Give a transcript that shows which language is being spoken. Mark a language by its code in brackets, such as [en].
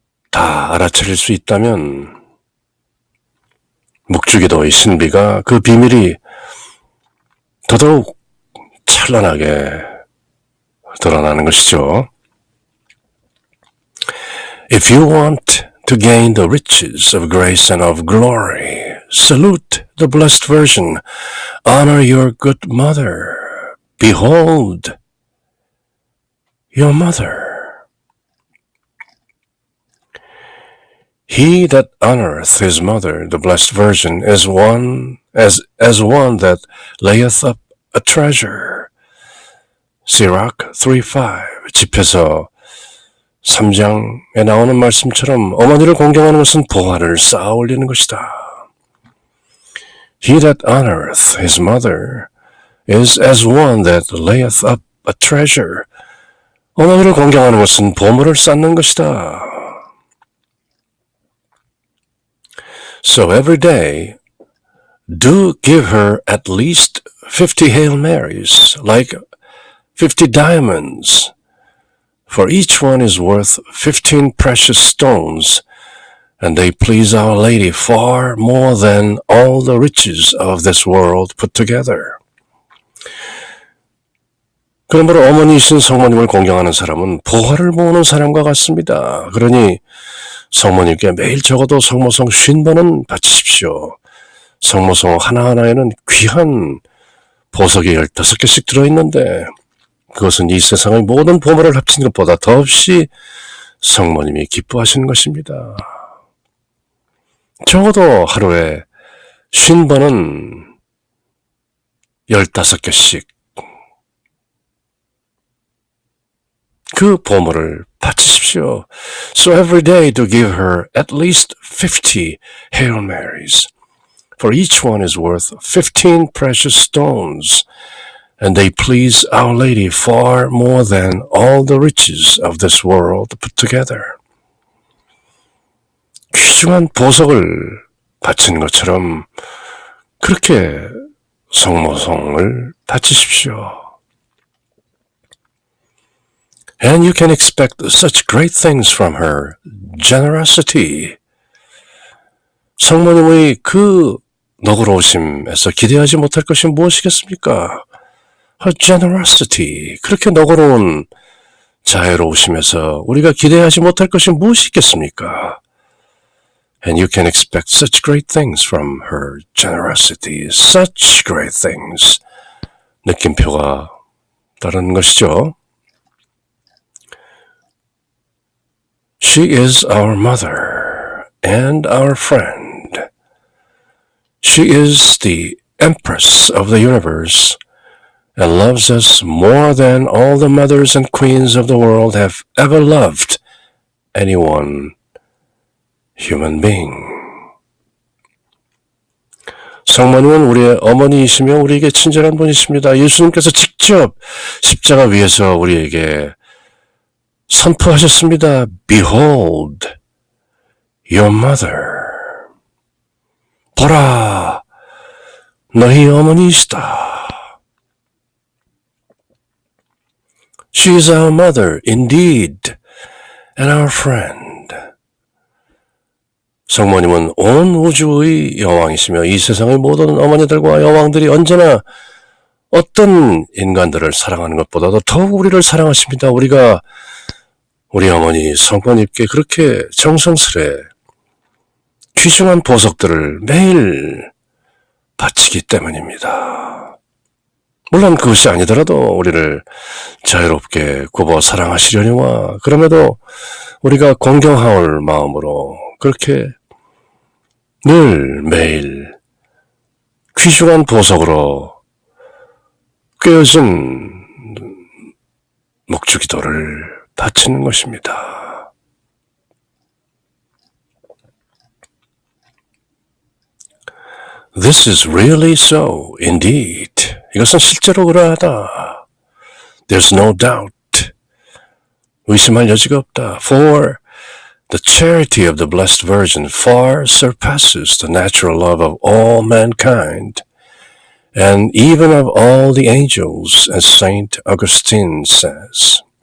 [ko] 다 알아차릴 수 있다면 묵주기도의 신비가 그 비밀이 더더욱 찬란하게 드러나는 것이죠. [en] If you want to gain the riches of grace and of glory, salute the Blessed Virgin, honor your good mother, behold your mother. He that honoreth his mother, the Blessed Virgin, is one as one that layeth up a treasure. [ko] Sirach 3:5 집에서 3장에 나오는 말씀처럼 어머니를 공경하는 것은 보화를 쌓아 올리는 것이다. [en] He that honoreth his mother is as one that layeth up a treasure. [ko] 어머니를 공경하는 것은 보물을 쌓는 것이다. [en] So every day, do give her at least 50 Hail Marys, like 50 diamonds, for each one is worth 15 precious stones, and they please Our Lady far more than all the riches of this world put together. [ko] 그러므로 어머니이신 성모님을 공경하는 사람은 보화를 모으는 사람과 같습니다. 그러니 성모님께 매일 적어도 성모성 50번은 바치십시오. 성모성 하나하나에는 귀한 보석이 15개씩 들어있는데 그것은 이 세상의 모든 보물을 합친 것보다 더없이 성모님이 기뻐하시는 것입니다. 적어도 하루에 50번은 15개씩 그 보물을 바치십시오. [en] So every day to give her at least 50 Hail Marys, for each one is worth 15 precious stones, and they please Our Lady far more than all the riches of this world put together. [ko] 귀중한 보석을 바치는 것처럼 그렇게 성모성을 바치십시오. [en] And you can expect such great things from her generosity. [ko] 성모님의 그 너그러우심에서 기대하지 못할 것이 무엇이겠습니까? [en] Her generosity. [ko] 그렇게 너그러운 자애로우심에서 우리가 기대하지 못할 것이 무엇이 있겠습니까? [en] And you can expect such great things from her generosity. Such great things. [ko] 느낌표가 따르는 것이죠. [en] She is our mother and our friend. She is the Empress of the universe and loves us more than all the mothers and queens of the world have ever loved any one human being. [ko] 성모님은 우리의 어머니이시며 우리에게 친절한 분이십니다. 예수님께서 직접 십자가 위에서 우리에게 선포하셨습니다. [en] Behold, your mother. [ko] 보라, 너희 어머니이시다. [en] She is our mother, indeed, and our friend. [ko] 성모님은 온 우주의 여왕이시며 이 세상의 모든 어머니들과 여왕들이 언제나 어떤 인간들을 사랑하는 것보다도 더욱 우리를 사랑하십니다. 우리가 우리 어머니 성모님께 그렇게 정성스레 귀중한 보석들을 매일 바치기 때문입니다. 물론 그것이 아니더라도 우리를 자유롭게 굽어 사랑하시려니와 그럼에도 우리가 공경하올 마음으로 그렇게 늘 매일 귀중한 보석으로 꿰어진 묵주기도를 바치는 것입니다. [en] This is really so, indeed. [ko] 이것은 실제로 그러하다. [en] There's no doubt. [ko] 의심할 여지가 없다. [en] For the charity of the Blessed Virgin far surpasses the natural love of all mankind, and even of all the angels, as Saint Augustine says.